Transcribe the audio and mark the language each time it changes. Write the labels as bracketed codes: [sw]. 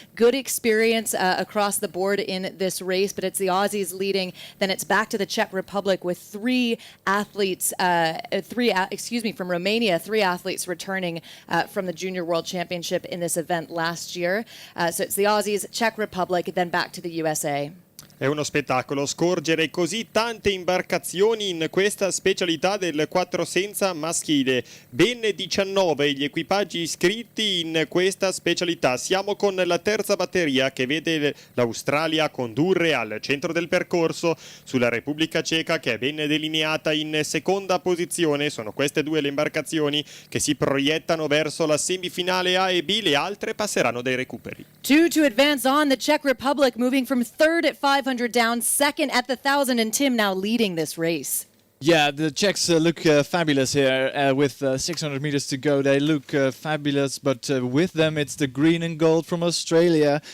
[en] Good experience across the board in this race, but it's the Aussies leading. Then it's back to the Czech Republic with three athletes, from Romania, 3 athletes returning from the Junior World Championship in this event last year. So it's the Aussies, Czech Republic, then back to the USA. [it] È uno spettacolo scorgere così tante imbarcazioni in questa specialità del 4 senza maschile. Ben 19 gli equipaggi iscritti in questa specialità. Siamo con la terza batteria che vede l'Australia condurre al centro del percorso sulla Repubblica Ceca, che è ben delineata in seconda posizione. Sono queste due le imbarcazioni che si proiettano verso la semifinale A e B. Le altre passeranno dai recuperi. [en] Two to advance on, the Czech Republic moving from third at 500 down, second at the 1,000, and Tim now leading this race. Yeah, the Czechs look fabulous here with 600 meters to go. They look fabulous, but with them it's the green and gold from Australia.